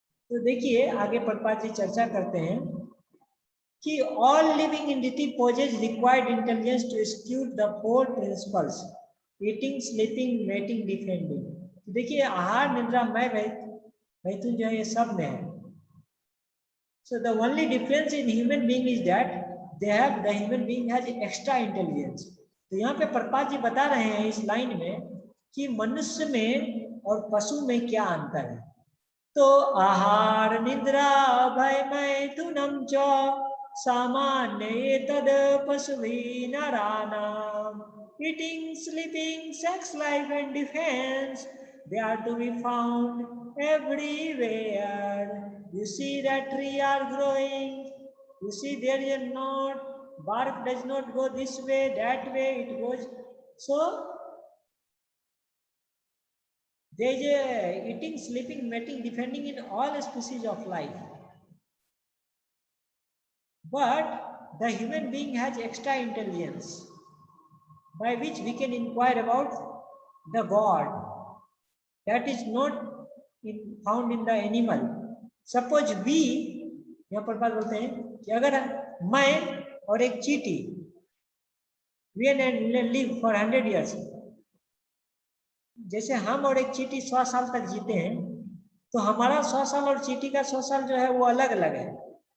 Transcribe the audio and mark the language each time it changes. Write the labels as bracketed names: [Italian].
[Hindi] तो देखिए आगे प्रभुपाद जी चर्चा करते हैं कि [English] all living entity possess required intelligence to execute the four principles: eating, sleeping, mating, defending। [Hindi] देखिए आहार, निद्रा, मैथुन जो है ये सब में है। [English] So the only difference in human being is that the human being has extra intelligence। [Hindi] तो यहाँ पे प्रभुपाद जी बता रहे हैं इस लाइन में कि मनुष्य में और पशु में क्या अंतर है। [Sanskrit] तो आहार, निद्रा, भय, मैथुनम च सामान्य तद पशुभिः नराणाम्। [English] Eating, sleeping, sex, life and defense, they are to be found everywhere। You see that tree are growing, you see there is a knot, bark does not go this way, that way, it goes so। There is a eating, sleeping, mating, defending in all species of life. But the human being has extra intelligence by which we can inquire about the God that is not found in the animal। Suppose we, [Hindi] यहाँ पर बात बोलते हैं कि अगर मैं और एक चींटी [English] we live for 100 years, [Hindi] जैसे हम और एक चींटी 100 साल तक जीते हैं, तो हमारा 100 साल और चींटी का 100 साल जो है वो अलग अलग है।